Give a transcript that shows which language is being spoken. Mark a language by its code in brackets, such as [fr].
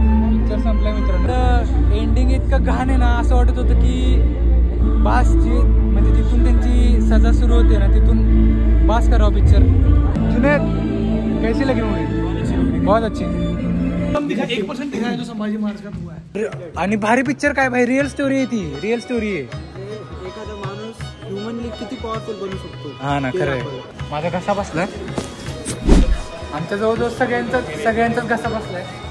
[mr] Picture संपलाय मित्रांनो. Ending इतकं घाण आहे ना, असं वाटत होतं की बासची म्हणजे तिथून त्यांची सजा सुरू होते ना, तिथून बास करावं पिक्चर. [hi] जुनैद कैसी लगी मूवी? बहुत अच्छी. 1% दिखाया जो संभाजी महाराज का हुआ है. [mr] आणि भारी पिक्चर काय भाई, रिअल स्टोरी आहे ती, रिअल स्टोरी आहे. एखादा माणूस ह्युमनली किती पॉवरफुल बनू शकतो. हा ना, खरं आहे. माझा घसा बसलाय, आमच्या जवळजवळ सगळ्यांचाच घसा बसलाय.